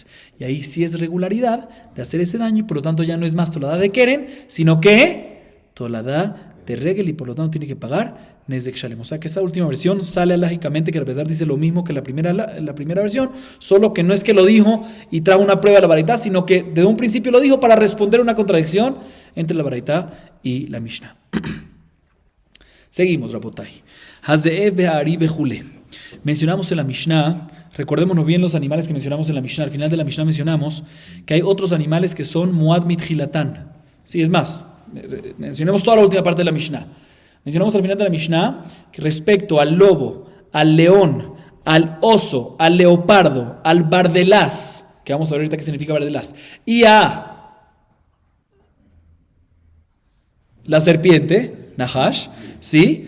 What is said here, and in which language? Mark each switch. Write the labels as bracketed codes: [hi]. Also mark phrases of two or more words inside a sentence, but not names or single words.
[es] Y ahí sí es regularidad de hacer ese daño y por lo tanto ya no es más [he] tolada de Keren, [es] sino que [he] tolada de Regel [es] y por lo tanto tiene que pagar [he] Nezek Shalem. [es] O sea que esta última versión sale lógicamente que Rabbi Elazar dice lo mismo que la primera versión, solo que no es que lo dijo y trajo una prueba de la baraita, sino que desde un principio lo dijo para responder una contradicción entre la baraita y la Mishnah. Seguimos, Rabotai. [he] Hazde'ev ve'ari ve'jule. [es] Mencionamos en la Mishnah, recordémonos bien los animales que mencionamos en la Mishnah. Al final de la Mishnah mencionamos que hay otros animales que son [he] muad mitjilatán. [es] Sí, es más, mencionemos toda la última parte de la Mishnah. Mencionamos al final de la Mishnah que respecto al lobo, al león, al oso, al leopardo, al bardelaz, que vamos a ver ahorita qué significa bardelaz, y a la serpiente, Nahash, ¿sí?